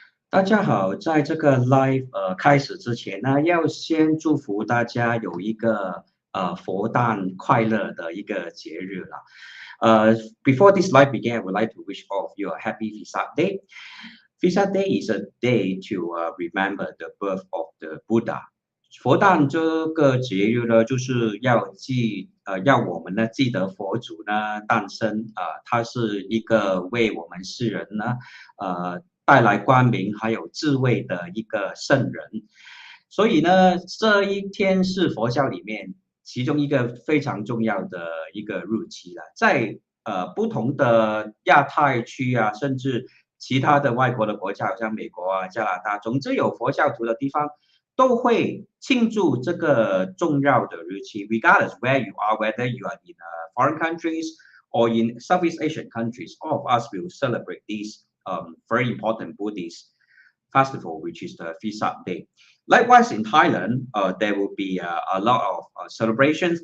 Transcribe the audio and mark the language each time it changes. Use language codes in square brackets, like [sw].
[zh] 大家好，在这个 live 开始之前呢，要先祝福大家有一个佛诞快乐的一个节日啦。 [en] Before this live begin, I would like to wish all of you a happy Vesak Day. Vesak Day is a day to remember the birth of the Buddha. [zh] 佛诞这个节日呢，就是要我们呢记得佛祖呢诞生他是一个为我们世人呢带来光明还有智慧的一个圣人。所以呢，这一天是佛教里面其中一个非常重要的一个日期了。在不同的亚太区啊，甚至其他的外国的国家，好像美国啊、加拿大，总之有佛教徒的地方，都会庆祝这个重要的日期。 [en] Regardless where you are, whether you are in foreign countries or in Southeast Asian countries, all of us will celebrate this very important Buddhist festival, which is the Vesak Day. Likewise, in Thailand, there will be a lot of celebrations.